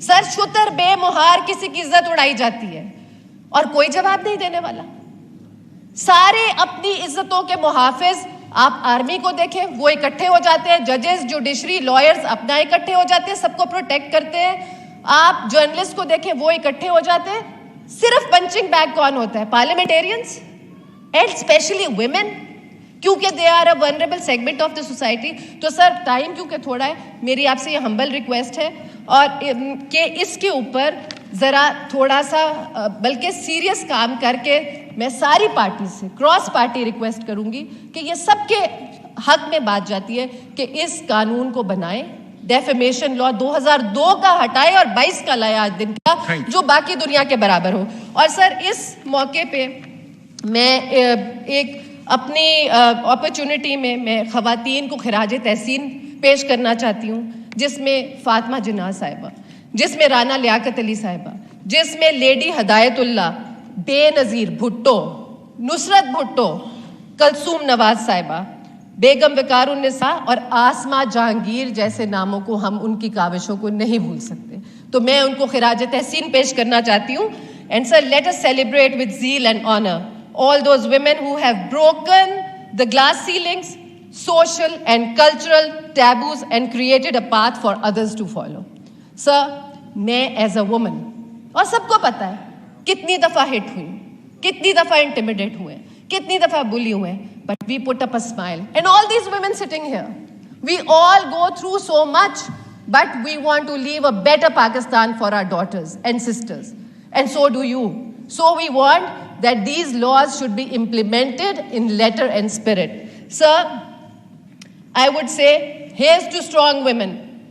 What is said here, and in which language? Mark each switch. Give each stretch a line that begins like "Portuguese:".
Urdu: سر شتر بے مہار کسی کی عزت اڑائی جاتی ہے اور کوئی جواب نہیں دینے والا. سارے اپنی عزتوں کے محافظ, آپ آرمی کو دیکھیں وہ اکٹھے ہو جاتے ہیں, ججز جوڈیشری لائرز اپنا اکٹھے ہو جاتے ہیں, سب کو پروٹیکٹ کرتے ہیں. آپ جرنلسٹ کو دیکھیں وہ اکٹھے ہو جاتے ہیں. صرف پنچنگ بیگ کون ہوتا ہے؟ پارلیمنٹیرینز اینڈ اسپیشلی ویمن, کیونکہ
English: They are a vulnerable segment of the society.
Urdu: تو سر ٹائم کیونکہ تھوڑا ہے, میری آپ سے یہ ہمبل ریکویسٹ ہے اور کہ اس کے اوپر ذرا تھوڑا سا بلکہ سیریس کام کر کے میں ساری پارٹی سے کراس پارٹی ریکویسٹ کروں گی کہ یہ سب کے حق میں بات جاتی ہے کہ اس قانون کو بنائیں. ڈیفیمیشن لا 2002 کا ہٹائے اور 22 کا لائے آج دن کا, جو باقی دنیا کے برابر ہو. اور سر اس موقع پہ میں ایک اپنی اپرچونٹی میں خواتین کو خراج تحسین پیش کرنا چاہتی ہوں, جس میں فاطمہ جناح صاحبہ, جس میں رانا لیاقت علی صاحبہ, جس میں لیڈی ہدایت اللہ, بے نظیر بھٹو, نصرت بھٹو, کلثوم نواز صاحبہ, بیگم وقار النساء اور آسما جہانگیر جیسے ناموں کو ہم ان کی کاوشوں کو نہیں بھول سکتے. تو میں ان کو خراج تحسین پیش کرنا چاہتی ہوں.
English: And sir let us celebrate with zeal and honor all those women who have broken the glass ceilings, social and cultural taboos and created a path for others to follow.
Urdu: Sir, میں
English: as a woman,
Urdu: اور سب کو پتا ہے کتنی دفعہ ہٹ ہوئی, کتنی دفعہ انٹیمیڈیٹ ہوئے, کتنی دفعہ بلی ہوئے,
English: but we put up a smile. And all these women sitting here, we all go through so much, but we want to leave a better Pakistan for our daughters and sisters. And so do you. So we want that these laws should be implemented in letter and spirit. Sir, I would say, here's to strong women.